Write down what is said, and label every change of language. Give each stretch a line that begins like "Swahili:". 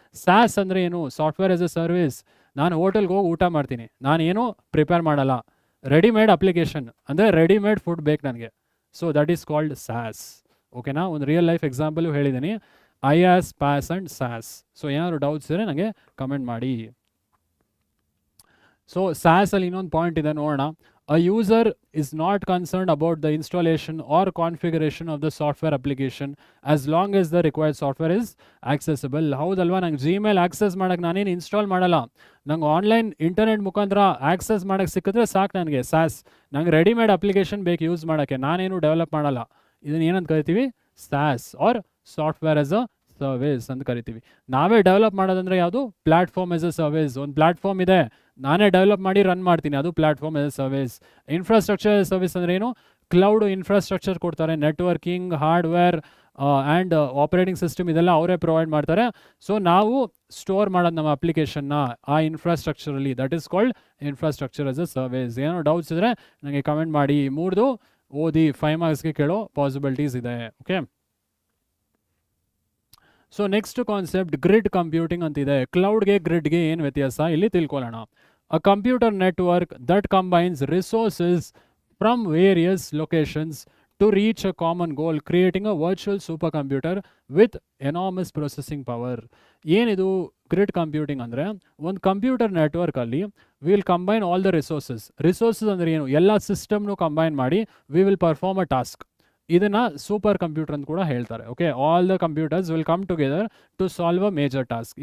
Kannada: ಸ್ಯಾಸ್ ಅಂದರೆ ಏನು, software as A service. ನಾನು ಹೋಟೆಲ್ಗೆ ಹೋಗಿ ಊಟ ಮಾಡ್ತೀನಿ, ನಾನೇನು ಪ್ರಿಪೇರ್ ಮಾಡಲ್ಲ, ರೆಡಿಮೇಡ್ ಅಪ್ಲಿಕೇಶನ್, ಅಂದರೆ ರೆಡಿಮೇಡ್ ಫುಡ್ ಬೇಕು ನನಗೆ,
English: so that is called
Kannada: ಸ್ಯಾಸ್. ಓಕೆನಾ, ಒಂದು ರಿಯಲ್ ಲೈಫ್ ಎಕ್ಸಾಂಪಲು ಹೇಳಿದ್ದೀನಿ, IaaS, PaaS and SaaS. So ಏನಾದ್ರು ಡೌಟ್ಸ್ ಇದ್ದರೆ ನನಗೆ ಕಮೆಂಟ್ ಮಾಡಿ. ಸೊ SaaS ಅಲ್ಲಿ ಇನ್ನೊಂದು ಪಾಯಿಂಟ್ ಇದೆ ನೋಡೋಣ.
English: A user is not concerned about the installation or configuration of the software application as long as the required software is accessible.
Kannada: ಹೌದಲ್ವಾ, ನಂಗೆ ಜಿಮೇಲ್ ಆಕ್ಸೆಸ್ ಮಾಡೋಕ್ಕೆ ನಾನೇನು ಇನ್ಸ್ಟಾಲ್ ಮಾಡಲ್ಲ, ನಂಗೆ ಆನ್ಲೈನ್ ಇಂಟರ್ನೆಟ್ ಮುಖಾಂತರ ಆಕ್ಸೆಸ್ ಮಾಡೋಕ್ಕೆ ಸಿಕ್ಕಿದ್ರೆ ಸಾಕು ನನಗೆ ಸ್ಯಾಸ್. ನಂಗೆ ರೆಡಿಮೇಡ್ ಅಪ್ಲಿಕೇಶನ್ ಬೇಕು ಯೂಸ್ ಮಾಡೋಕ್ಕೆ, ನಾನೇನು ಡೆವಲಪ್ ಮಾಡಲ್ಲ. ಇದನ್ನು ಏನಂತ ಕರಿತೀವಿ, ಸ್ಯಾಸ್ R software as a service ಅಂತ ಕರಿತೀವಿ. ನಾವೇ ಡೆವಲಪ್ ಮಾಡೋದಂದ್ರೆ ಯಾವುದು, ಪ್ಲಾಟ್ಫಾರ್ಮ್ ಆಸ್ ಅ ಸರ್ವಿಸ್. ಒಂದು ಪ್ಲಾಟ್ಫಾರ್ಮ್ ಇದೆ, ನಾನೇ ಡೆವಲಪ್ ಮಾಡಿ ರನ್ ಮಾಡ್ತೀನಿ, ಅದು platform as a service. Infrastructure service ಅಂದರೆ ಏನು, ಕ್ಲೌಡ್ ಇನ್ಫ್ರಾಸ್ಟ್ರಕ್ಚರ್ ಕೊಡ್ತಾರೆ, networking, hardware and operating system ಇದೆಲ್ಲ ಅವರೇ ಪ್ರೊವೈಡ್ ಮಾಡ್ತಾರೆ. ಸೊ ನಾವು ಸ್ಟೋರ್ ಮಾಡೋದು ನಮ್ಮ ಅಪ್ಲಿಕೇಶನ್ನ ಆ ಇನ್ಫ್ರಾಸ್ಟ್ರಕ್ಚರಲ್ಲಿ,
English: that is called
Kannada: infrastructure as a service. ಏನೋ ಡೌಟ್ಸ್ ಇದ್ದರೆ ನನಗೆ ಕಮೆಂಟ್ ಮಾಡಿ, ಮೂರ್ದು ಓದಿ 5 ಮಾರ್ಕ್ಸ್ಗೆ ಕೇಳೋ ಪಾಸಿಬಿಲಿಟೀಸ್ ಇದೆ. Okay, so next concept grid computing ಅಂತಿದೆ. ಕ್ಲೌಡ್ಗೆ ಗ್ರಿಡ್ಗೆ ಏನು ವ್ಯತ್ಯಾಸ ಇಲ್ಲಿ ತಿಳ್ಕೊಳ್ಳೋಣ.
English: A computer network that combines resources from various locations to reach a common goal, creating a virtual supercomputer with enormous processing power.
Kannada: ಏನಿದು ಗ್ರಿಡ್ ಕಂಪ್ಯೂಟಿಂಗ್ ಅಂದರೆ, ಒಂದು computer ನೆಟ್ವರ್ಕಲ್ಲಿ
English: will combine all the resources
Kannada: ಅಂದರೆ ಏನು, ಎಲ್ಲ ಸಿಸ್ಟಮ್ನು ಕಂಬೈನ್ ಮಾಡಿ
English: We will perform a task.
Kannada: ಇದನ್ನು super computer ಅಂತ ಕೂಡ ಹೇಳ್ತಾರೆ. Okay,
English: All the computers will come together to solve a major task.